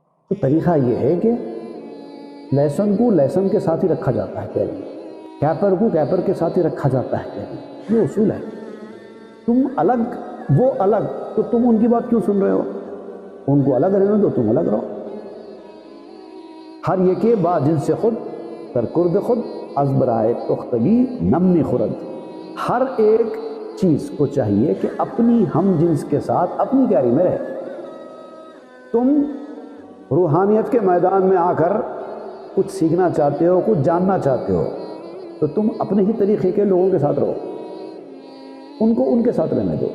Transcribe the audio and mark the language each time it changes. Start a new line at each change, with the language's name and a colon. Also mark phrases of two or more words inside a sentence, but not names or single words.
Urdu: تو طریقہ یہ ہے کہ لہسن کو لہسن کے ساتھ ہی رکھا جاتا ہے کیری، کیپر کو کیپر کے ساتھ ہی رکھا جاتا ہے کیری، یہ اصول ہے۔ تم الگ وہ الگ، تو تم ان کی بات کیوں سن رہے ہو؟ ان کو الگ رہنے دو، تم الگ رہو۔
Persian: ہر یکے با جنس خود در کرد خود از برائے پختگی نمنی خورد۔
Urdu: ہر ایک چیز کو چاہیے کہ اپنی ہم جنس کے ساتھ اپنی کیری میں رہے۔ تم روحانیت کے میدان میں آ کر کچھ سیکھنا چاہتے ہو، کچھ جاننا چاہتے ہو، تو تم اپنے ہی طریقے کے لوگوں کے ساتھ رہو، ان کو ان کے ساتھ رہنے دو۔